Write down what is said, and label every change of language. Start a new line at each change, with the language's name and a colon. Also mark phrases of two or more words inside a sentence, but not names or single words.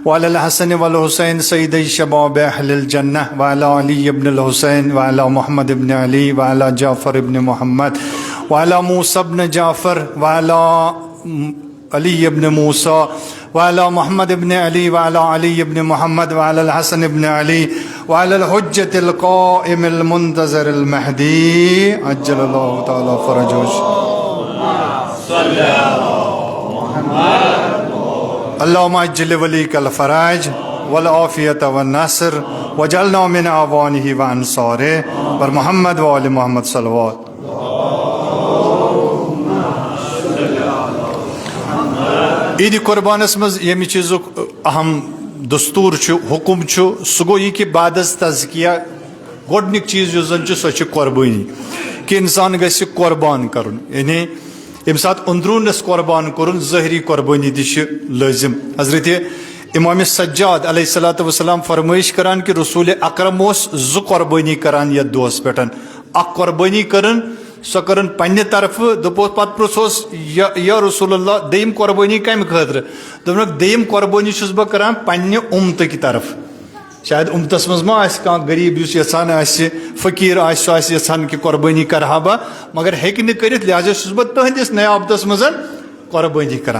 Arabic: وعلى الحسن والحسين سيدي شباب أهل الجنة وعلى علي بن الحسين وعلى محمد بن علي وعلى جعفر بن محمد وعلى موسى بن جعفر وعلى علي بن موسى وعلى محمد بن علي وعلى علي بن محمد وعلى الحسن بن علي وعلى الحجة القائم المنتظر المهدي عجل الله تعالى فرجه. اللهم عجل وليك الفرج والعافية والنصر وجعلنا من أعوانه وأنصاره ومحمد وآل محمد صلوات.
Kashmiri: عید قربانس مز یمی چیزک اہم دستور حکم سہ گو یہ کہ بعد از تزکیہ گۄڈنیُک چیز یُس زن سۄ چھِ قربٲنی کہ انسان گژھِ قربان کرُن یعنی ییٚمہِ ساتہٕ أنٛدروٗنس قربان کوٚرُن ظٲہری قربٲنی تہِ چھِ لٲزم. حضرت امام سجاد
Arabic: علیہ الصلوۃ والسلام
Kashmiri: فرمٲیش کران کہ رسول اکرم اوس زٕ قربٲنی کران یتھ دۄہس پٮ۪ٹھ اکھ قربٲنی کٔرٕن سۄ کٔرٕن پننہِ طرفہٕ دوٚپُس پتہٕ پرٛژھوس
Arabic: یا رسول اللہ
Kashmiri: دوٚیِم قربٲنی کمہِ خٲطرٕ دوٚپنکھ دوٚیِم قربٲنی چھُس بہٕ کران پننہِ اُمتٕکۍ طرفہٕ شاید اُمتس منٛز ما آسہِ کانٛہہ غریٖب یُس یژھان آسہِ فقیٖر آسہِ سُہ آسہِ یژھان کہ قربٲنی کرہا بہٕ مگر ہیٚکہِ نہٕ کٔرِتھ لہٰذا چھُس بہٕ تٕہنٛدِس نیابتس منٛز قربٲنی کران.